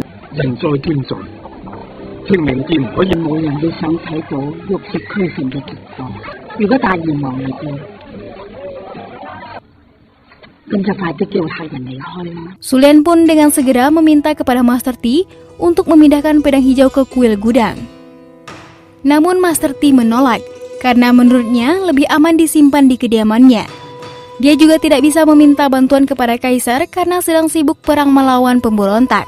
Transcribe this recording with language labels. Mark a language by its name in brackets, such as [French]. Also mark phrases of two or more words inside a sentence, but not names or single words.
[Cantonese] 人在天在，清明節唔可以冇人會想睇到玉石俱焚嘅結果。如果大閻王嚟到，咁就快啲叫客人離開啦。 [Indonesian] Sulian pun dengan segera meminta kepada Master T untuk memindahkan pedang hijau ke kuil gudang. Namun Master T menolak karena menurutnya lebih aman disimpan di kediamannya. Dia juga tidak bisa meminta bantuan kepada Kaisar karena sedang sibuk perang melawan pemberontak.